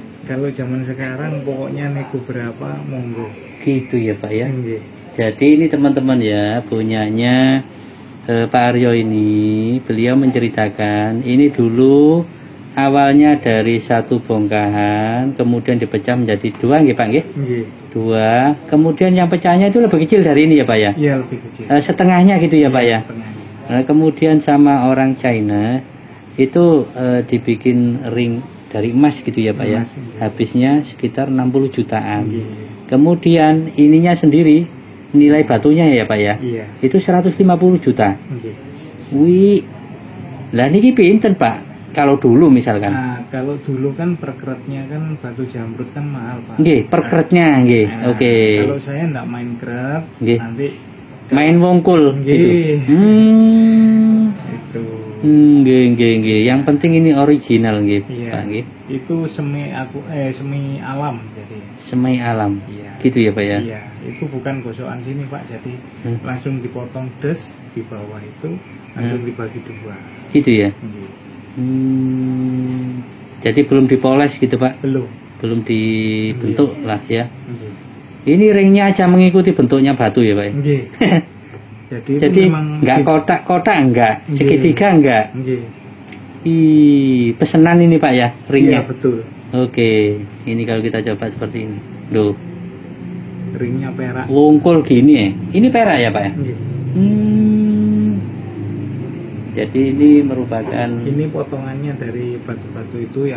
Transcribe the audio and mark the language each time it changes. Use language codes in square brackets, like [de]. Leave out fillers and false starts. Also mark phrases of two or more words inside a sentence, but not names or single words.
[id] Kalau zaman sekarang pokoknya nego berapa monggo. Gitu ya, Pak ya. Nggih. Jadi ini teman-teman ya, punyanya Pak Aryo ini, beliau menceritakan ini dulu awalnya dari satu bongkahan, kemudian dipecah menjadi 2, nggih Pak nggih? Nggih. 2, kemudian yang pecahnya itu lebih kecil dari ini ya Pak ya? Iya, lebih kecil. Setengahnya gitu ya Pak ya? Setengahnya. Kemudian sama orang China itu dibikin ring dari emas gitu ya Pak ya? Emas, iya. Habisnya sekitar 60 jutaan. Nggih. Kemudian ininya sendiri, nilai batunya ya Pak ya? Iya. Itu 150 juta. Nggih. [jv] Wih, lah niki pinten Pak? [id] Kalau dulu misalkan. Nah, kalau dulu kan per keretnya kan batu jamrut kan mahal, Pak. Nggih, per keretnya nggih. Nah, Oke. Kalau saya enggak main keret, Nggih. nanti Main wongkul Nggih. gitu. itu. Nggih, nggih, nggih. Yang penting ini original nggih, Iya. Pak nggih. Itu semi alam jadi. Semai alam. Iya. Gitu ya, Pak ya. Iya, itu bukan gosokan sini, Pak. Jadi langsung dipotong des di bawah itu langsung dibagi 2. Gitu ya. Nggih. Jadi belum dipoles gitu, Pak. Belum. Belum dibentuk lah ya. Nggih. Ini ringnya aja mengikuti bentuknya batu ya, Pak ya. Nggih. Jadi itu Jadi memang enggak kotak-kotak enggak, Nggih. segitiga enggak. Nggih. Pesenan ini Pak ya, ringnya. Iya, betul. Oke, ini kalau kita coba seperti ini. Loh, Ringnya perak. wongkul gini ya. Ini perak ya Pak ya? Nggih. Jadi ini merupakan, Ini potongannya dari batu-batu itu yang